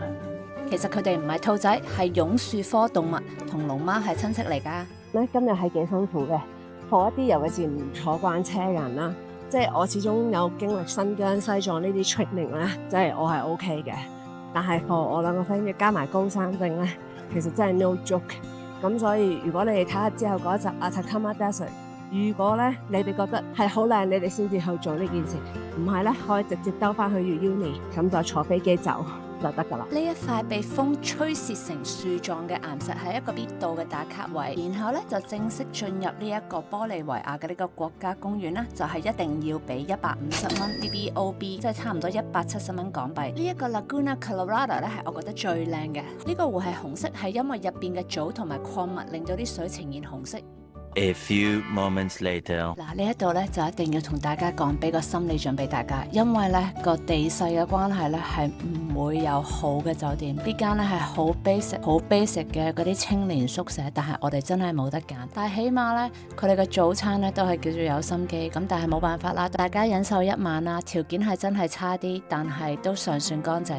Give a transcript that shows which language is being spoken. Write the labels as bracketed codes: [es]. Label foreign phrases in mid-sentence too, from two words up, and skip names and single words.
[yue] 其實佢哋唔係兔仔，係榕樹科動物，同龍貓係親戚嚟㗎。今日係幾辛苦嘅，for 一啲尤其是唔坐慣車嘅人啦，即係我始終有經歷新疆、西藏呢啲 training 咧，即係我係 OK 嘅。但係 for 我兩個 friend 要加埋高山症咧，其實真係 [en] no joke。 [yue] 咁所以如果你哋睇下之後嗰一集 Atacama Desert， 如果咧你哋覺得係好靚，你哋先至去做呢件事，唔係咧可以直接兜翻去 Uyuni， 咁就坐飛機走就得㗎啦。呢一塊被風吹蝕成樹狀嘅岩石係一個必到嘅打卡位，然後咧就正式進入呢一個玻利維亞嘅呢個國家公園啦，就係一定要俾150蚊 BBOB， 即係差唔多170蚊港幣。呢一個 Laguna Colorada 咧係我覺得最靚嘅，呢個湖係紅色，係因為入邊嘅藻同埋礦物令到啲水呈現紅色。 [en] A few moments later， [yue] 嗱，呢一度咧就一定要同大家講，俾個心理準備大家，因為咧個地勢嘅關係咧係唔會有好嘅酒店，呢間咧係好 basic 嘅嗰啲青年宿舍，但係我哋真係冇得揀。但係起碼咧佢哋嘅早餐咧都係叫做有心機，咁但係冇辦法啦，大家忍受一晚啦，條件係真係差啲，但係都尚算乾淨。